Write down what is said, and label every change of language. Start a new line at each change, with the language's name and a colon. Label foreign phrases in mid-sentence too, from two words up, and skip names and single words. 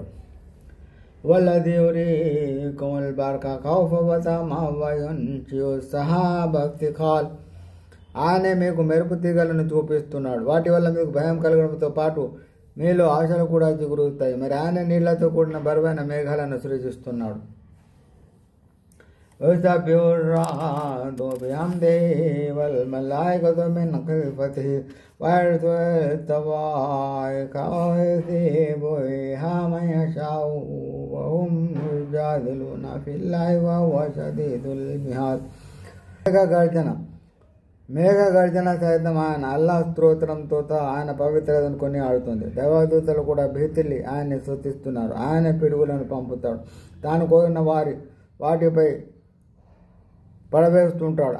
Arabic: والذي يريكم البرق خوفا و طمعا و ينشئ السحاب الثقال.
Telugu: ఆయనే మీకు మెరుపు తీగలను చూపిస్తున్నాడు. వాటి వల్ల మీకు భయం కలగడంతో పాటు మీలో ఆశలు కూడా చిగురుస్తాయి. మరి ఆయన నీళ్లతో కూడిన బరువైన మేఘాలను సృజిస్తున్నాడు.
Arabic: యుసబ్బిహు الرعد بحمده والملائكة من خيفته ويرسل الصواعق ويصيب بها من يشاء وهم يجادلون في الله وهو شديد المحال.
Telugu: మేఘ గర్జన సైతం ఆయన అల్లాహ్ స్తోత్రంతో ఆయన పవిత్రతను కొని ఆడుతుంది. దైవదూతలు కూడా భీతిల్లి ఆయన్ని స్తుతిస్తున్నారు. ఆయన పిడుగులను పంపుతాడు. తాను కోరిన వాటిపై పడవేస్తుంటాడు.